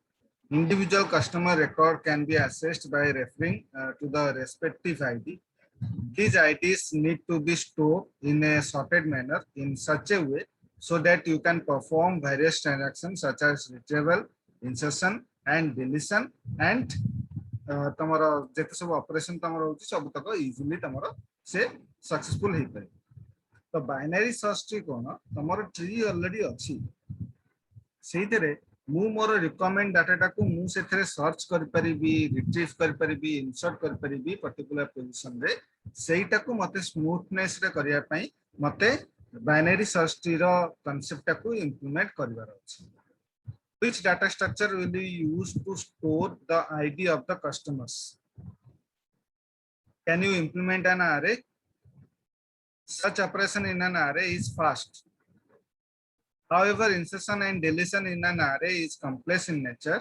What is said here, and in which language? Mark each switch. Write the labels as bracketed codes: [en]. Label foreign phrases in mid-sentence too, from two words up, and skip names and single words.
[en] Individual customer record can be accessed by referring to the respective ID. These IDs need to be stored in a sorted manner in such a way so that you can perform various transactions such as retrieval, insertion, and deletion, and [or] ତମର ଯେତେ ସବୁ ଅପରେସନ ତମର ହଉଛି ସବୁ ଟିକ ଇଜିଲି ତମର ସେ ସକ୍ସେସଫୁଲ ହେଇ ପାରେ ତ ବାଇନାରି ସର୍ଚ୍ଚ ଟ୍ରି କଉଣ ତମର ଟ୍ରି ଅଲରେଡି ଅଛି ସେଇଥିରେ ମୁଁ ମୋର ରିକମେଣ୍ଡ ଡାଟା କୁ ମୁଁ ସେଥିରେ ସର୍ଚ୍ଚ କରି ପାରିବି ରିଟ୍ରିଭ କରି ପାରିବି ଇନସର୍ଟ କରି ପାରିବି ପର୍ଟିକୁଲାର ପୋଜିସନ ରେ ସେଇଟା କୁ ମତେ ସ୍ମୁଥନେସ ରେ କରିବା ପାଇଁ ମତେ ବାଇନାରି ସର୍ଚ୍ଚ ଟ୍ରି ର କନସେପ୍ଟ କୁ ଇମ୍ପ୍ଲିମେଣ୍ଟ କରିବାର ଅଛି [en] which data structure will be used to store the ID of the customers. Can you implement an array? Such operation in an array is fast. However, insertion and deletion in an array is complex in nature.